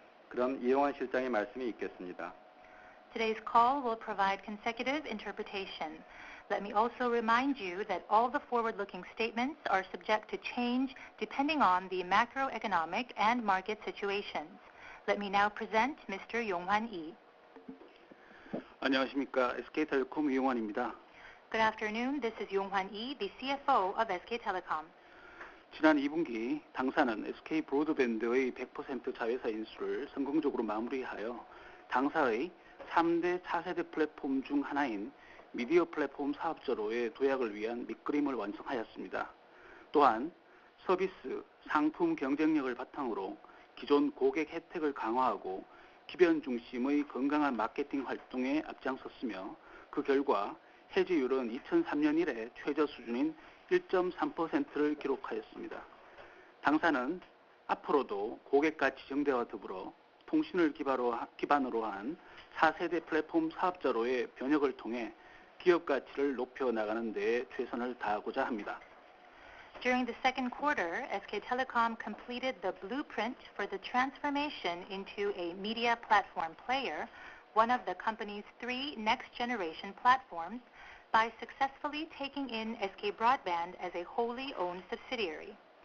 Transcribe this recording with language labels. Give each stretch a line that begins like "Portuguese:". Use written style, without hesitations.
Korean: 그럼 이용환 실장의 말씀이 있겠습니다.
English: Today's call will provide consecutive interpretation. Let me also remind you that all the forward-looking statements are subject to change depending on the macroeconomic and market situations. Let me now present Mr. Yong-Hwan Lee.
Korean: 안녕하십니까. SK텔레콤 이용환입니다.
English: Good afternoon. This is Yong-Hwan Lee, the CFO of SK Telecom.
Korean: 지난 2분기 당사는 SK 브로드밴드의 100% 자회사 인수를 성공적으로 마무리하여 당사의 3대 4세대 플랫폼 중 하나인 미디어 플랫폼 사업자로의 도약을 위한 밑그림을 완성하였습니다. 또한 서비스, 상품 경쟁력을 바탕으로 기존 고객 혜택을 강화하고 기변 중심의 건강한 마케팅 활동에 앞장섰으며 그 결과 해지율은 2003년 이래 최저 수준인 1.3%를 기록하였습니다. 당사는 앞으로도 고객가 지정대와 더불어 통신을 기반으로 한 4세대 플랫폼 사업자로의 변혁을 통해 기업 가치를 높여 나가는 데 최선을 다하고자 합니다.
English: During the second quarter, SK Telecom completed the blueprint for the transformation into a media platform player, one of the company's 3 next-generation platforms, by successfully taking in SK Broadband as a wholly owned subsidiary.